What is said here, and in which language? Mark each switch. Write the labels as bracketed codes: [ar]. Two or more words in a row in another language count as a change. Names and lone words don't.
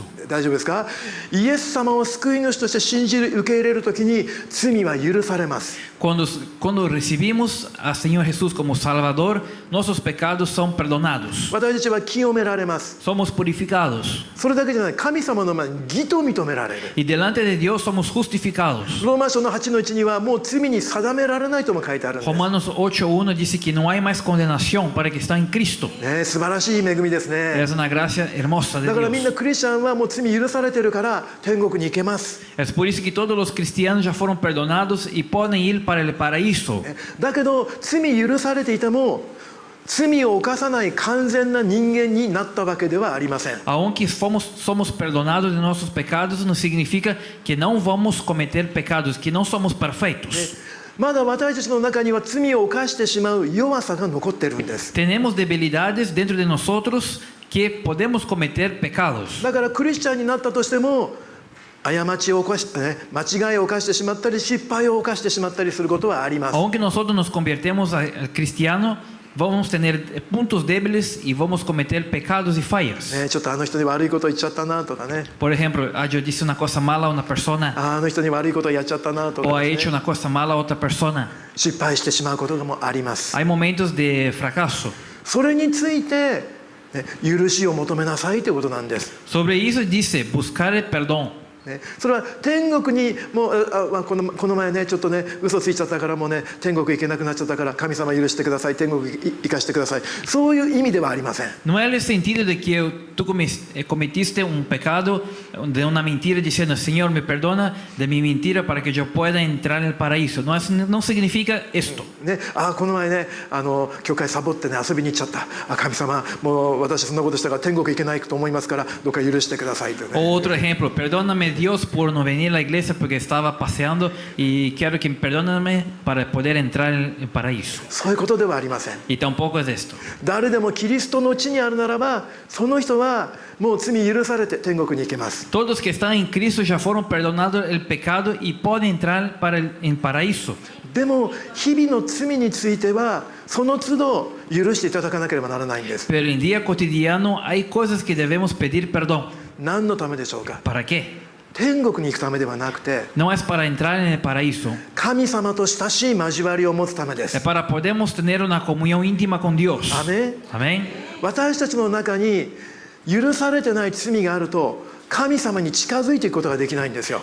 [ja] 大丈夫ですか？イエス様を救い主として信じる、受け入れるときに罪は許されます。 [es] Cuando recibimos al Señor Jesús como Salvador, nuestros pecados son perdonados. [ja] 私たちは清められます。 [es] Somos purificados. [ja] それだけじゃない、神様の前に義と認められる。 [es] Y delante de Dios somos justificados. [ja] ローマ書の8の1にはもう罪に定められないとも書いてあるんです。 [es] Romanos 8:1 dice que no hay más condenación para el que está en Cristo. [ja] ね、素晴らしい恵みですね。 [es] Es una gracia hermosa de [ja] だからみんな [es] Dios. [ja] クリスチャンはもう罪許されてるから天国に行けます。 [es] Es por eso que todos los cristianos ya fueron perdonados y pueden ir para el paraíso. [ja] だけど罪許されていても罪を犯さない完全な人間になったわけではありません。 [es] Aunque somos perdonados de nuestros pecados, no significa que no vamos a cometer pecados, que no somos perfectos. [ja] まだ私たちの中には罪を犯してしまう弱さが残ってるんです。 [es] Tenemos debilidades dentro de nosotros que podemos cometer pecados. [ja] だからクリスチャンになったとしても過ちを犯して、間違いを犯してしまったり失敗を犯してしまったりすることはあります。 [es] Aunque nosotros nos convertemos al cristiano, vamos a tener puntos débiles y vamos a cometer pecados y fallas. [ja] ね、ちょっとあの人に悪いこと言っちゃったなとかね。 [es] Por ejemplo, yo dije una cosa mala a una persona [ja] あの人に悪いことやっちゃったなと [es] o [ja] か [es] he [ja] です [es] hecho [ja] ね、 [es] una cosa mala a otra persona. [ja] 失敗してしまうこともあります。 [es] Hay momentos de fracaso. [ja] それについてね、許しを求めなさいということなんです。 [es] Sobre isso dice, buscar el perdón. [ja] ね、それは天国にもうこの前ねちょっとね嘘ついちゃったからもうね天国行けなくなっちゃったから神様許してください天国行かしてくださいそういう意味ではありません。 [es] No es el sentido de que tú cometiste un pecado de una mentira diciendo, Señor, me perdona de mi mentira para que yo pueda entrar en el paraíso. No significa esto. [ja] ね、この前ね教会サボってね遊びに行っちゃった。神様もう私そんなことしたから天国行けないと思いますからどうか許してくださいとね。 [es] Otro ejemplo, perdóname Dios por no venir a la iglesia porque estaba paseando y quiero que perdóname para poder entrar en el paraíso. [ja] そういうことではありません。 [es] Y tampoco es esto. [ja] 誰でもキリストのうちにあるならばその人はもう罪許されて天国に行けます。 [es] Todos que están en Cristo ya fueron perdonados el pecado y pueden entrar para el paraíso. [ja] でも日々の罪についてはその都度許していただかなければならないんです。 [es] Pero en día cotidiano hay cosas que debemos pedir perdón. [ja] 何のためでしょうか。 [es] ¿Para qué? [ja] 天国に行くためではなくて [es] No es para entrar en el paraíso. [ja] 神様と親しい交わりを持つためで [es] Es [ja] す。 [es] para podermos tener una comunión íntima con Dios. [ja] アメン。 [es] Amén. [ja] 私たちの中に許されてない罪があると神様に近づいていくことができないんですよ。